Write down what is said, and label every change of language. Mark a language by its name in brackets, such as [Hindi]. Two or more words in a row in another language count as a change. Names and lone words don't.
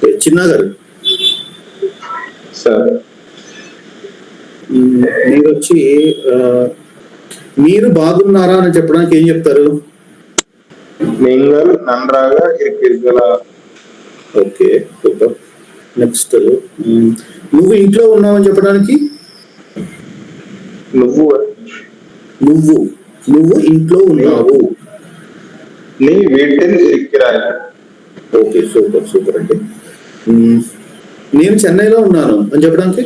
[Telugu] చిన్న గారు సార్ మీరు వచ్చి మీరు బాగున్నారా అని చెప్పడానికి ఏం చెప్తారు? [Tamil] நீங்கள் நன்றாக இருக்கிறீர்களா. [English] okay super. [Telugu] నెక్స్ట్ నువ్వు ఇంట్లో ఉన్నావని చెప్పడానికి నువ్వు నువ్వు నువ్వు ఇంట్లో ఉన్నావు. [Tamil] நீ வீட்டில் இருக்கிறாய். [English] okay super super అండి. నేను చెన్నైలో ఉన్నాను అని చెప్పడానికి